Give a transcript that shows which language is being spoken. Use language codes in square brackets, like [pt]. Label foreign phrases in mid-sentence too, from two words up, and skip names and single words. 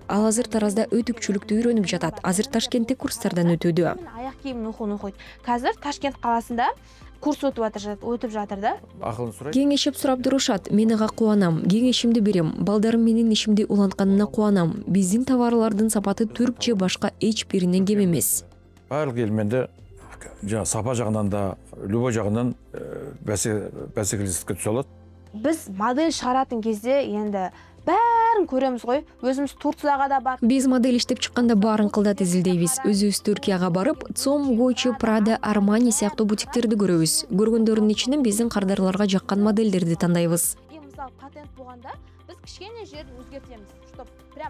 [ky] Ал азыр Таразда өтүкчүлүктү үйрөнүп жатат. Азыр Ташкентте курстардан өтүүдө. Аяк кийимин окуйт. [kk] Азыр Ташкент каласында курс өтүп жатыр да. [ky] Акылын сурайт. Кеңешип сурап турушат. Мен ага кубанам. Кеңешимди берем. Балдарым менин ишимди улантканына кубанам. Биздин товарлардын сапаты түрк же башка эч биринен кем эмес. [kk] Барлық елменде сапа жағынан да, любой жағынан бәсекелестікке түсе алады. Биз модель чыгаратын кезде енді бәрін көреміз ғой. Өзіміз Турцияга да бар. [ky] Биз модель иштеп чыкканда баарын кылдат изилдейбиз. Өзүбүз Түркияга барып, Цом, Гуччи, Прада, Армани сыяктуу бутиктерди көрөбүз. Көргөндөрдүн ичинен биздин кардарларга жаккан модельдерди тандайбыз. Мисалы патент болгондо биз кичкене жерин өзгөртөбүз, [ru] чтоб прям